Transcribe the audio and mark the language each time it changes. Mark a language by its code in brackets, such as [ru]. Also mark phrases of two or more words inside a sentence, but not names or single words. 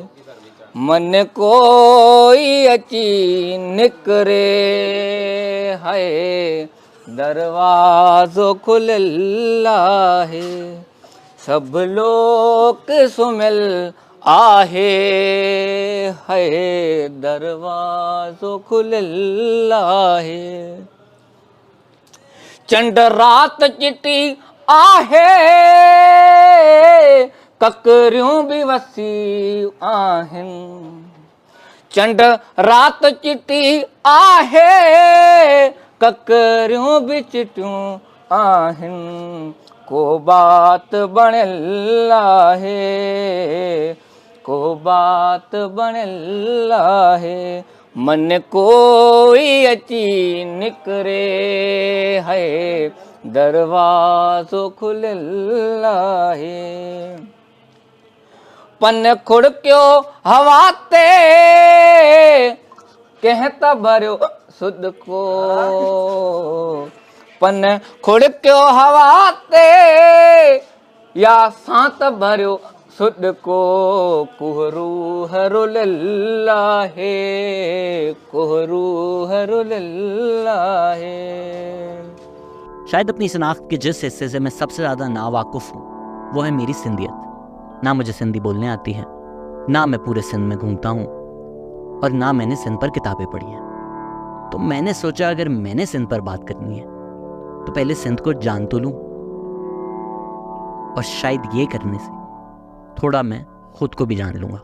[sd] मन कोई अची निकरे है, दरवाजो खुलल्ला है। सब लोग सुमिल आहे है, दरवाजो खुलल्ला है। चंड रात चिटी आहे, ककरियूं भी वसी आहिनि। चंड रात चिटी आहे, ककरियूं भी चिटियूं आहिनि। को बात बणियल आहे, को बात बणियल आहे। मन कोई अची निकरे है, दरवाजो खुलल आहे। पन खुड़कियो हवा ते कंहिं त भरियो सुध को पन खुड़क्यो हवा ते या सांत भरियो सुध को कुहरू हरो लल्लाहे कुहरू हरो लल्लाहे। [ur] شاید اپنی شناخت کے جس حصے سے میں سب سے زیادہ ناواقف ہوں وہ ہے میری سندھیت. نہ مجھے سندھی بولنے آتی ہے، نہ میں پورے سندھ میں گھومتا ہوں، اور نہ میں نے سندھ پر کتابیں پڑھی ہیں. تو میں نے سوچا اگر میں نے سندھ پر بات کرنی ہے تو پہلے سندھ کو جان تو لوں، اور شاید یہ کرنے سے تھوڑا میں خود کو بھی جان لوں گا.